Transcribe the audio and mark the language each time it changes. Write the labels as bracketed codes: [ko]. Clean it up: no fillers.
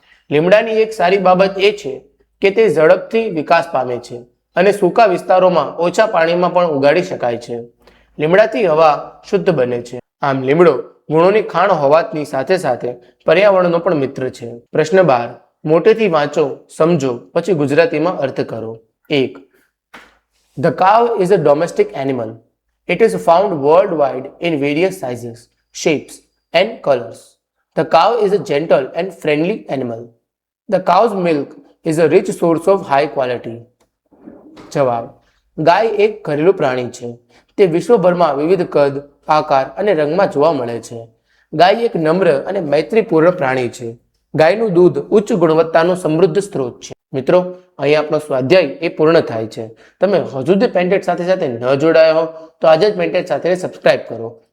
[gu] લીમડાની એક સારી બાબત એ છે કે તે ઝડપથી વિકાસ પામે છે અને સૂકા વિસ્તારોમાં ઓછા પાણીમાં પણ ઉગાડી શકાય છે. લીમડાથી હવા શુદ્ધ બને છે. આમ લીમડો ગુણોની ખાણ હોવાની સાથે સાથે પર્યાવરણનો પણ મિત્ર છે. પ્રશ્ન 12. મોટેથી વાંચો, સમજો, પછી ગુજરાતીમાં અર્થ કરો. 1. [en] The cow is a domestic animal. It is found worldwide in various sizes, shapes, and colors. The cow is a gentle and friendly animal. The cow's milk is a rich source of high quality. [gu] જવાબ. ગાય એક ઘરેલું પ્રાણી છે. તે વિશ્વભરમાં વિવિધ કદ, આકાર અને રંગમાં જોવા મળે છે. ગાય એક નમ્ર અને મૈત્રીપૂર્ણ પ્રાણી છે. ગાયનું દૂધ ઉચ્ચ ગુણવત્તાનો સમૃદ્ધ સ્ત્રોત છે. મિત્રો, અહીં આપણો સ્વાધ્યાય એ પૂર્ણ થાય છે. તમે હજુ સુધી પેન્ટેડ સાથે ન જોડાયા હો તો આજે જ પેન્ટેડ સાથેને સબસ્ક્રાઇબ કરો.